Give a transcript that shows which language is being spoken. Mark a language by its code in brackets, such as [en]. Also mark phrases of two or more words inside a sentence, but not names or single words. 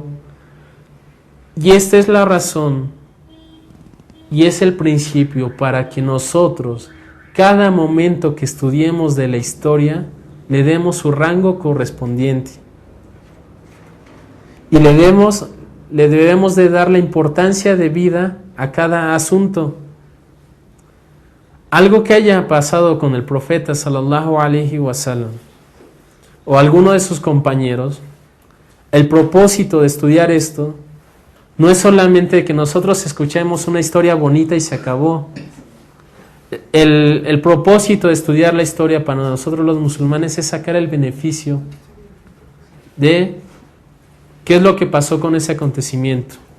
[es] Y esta es la razón y es el principio para que nosotros, cada momento que estudiemos de la historia, le demos su rango correspondiente. Y le debemos de dar la importancia de vida a cada asunto. Algo que haya pasado con el profeta [ar] صلى الله عليه وسلم [es] o alguno de sus compañeros, el propósito de estudiar esto no es solamente que nosotros escuchemos una historia bonita y se acabó. El propósito de estudiar la historia para nosotros los musulmanes es sacar el beneficio de qué es lo que pasó con ese acontecimiento.